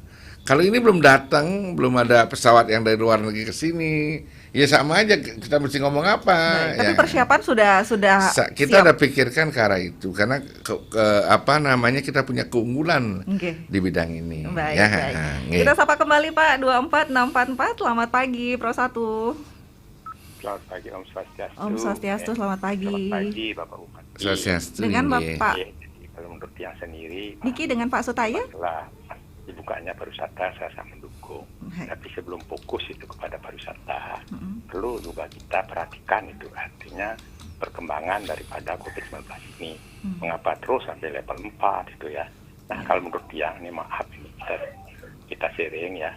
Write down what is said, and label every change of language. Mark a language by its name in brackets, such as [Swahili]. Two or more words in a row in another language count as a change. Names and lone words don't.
[Indonesian] Kalau ini belum datang, belum ada pesawat yang dari luar negeri ke sini, ya sama aja kita mesti ngomong apa. Baik, tapi persiapan sudah kita siap. udah pikirkan ke arah itu karena kita punya keunggulan di bidang ini. Baik, ya. baik. Kita sapa kembali Pak 24644. Selamat pagi Pro 1. Selamat pagi, [Balinese] Om Swastiastu. Om Swastiastu, [Indonesian] selamat pagi. Selamat pagi, Bapak Bupati. Swastiastu. Dengan Bapak Jadi kalau menurut yang sendiri, Niki dengan Pak Sutaya? setelah dibukanya pariwisata, saya sangat mendukung. Tapi sebelum fokus itu kepada pariwisata, perlu juga kita perhatikan itu artinya perkembangan daripada COVID-19 ini. Mengapa terus sampai level 4 itu ya. Nah, kalau menurut yang ini maaf ini kita sharing ya.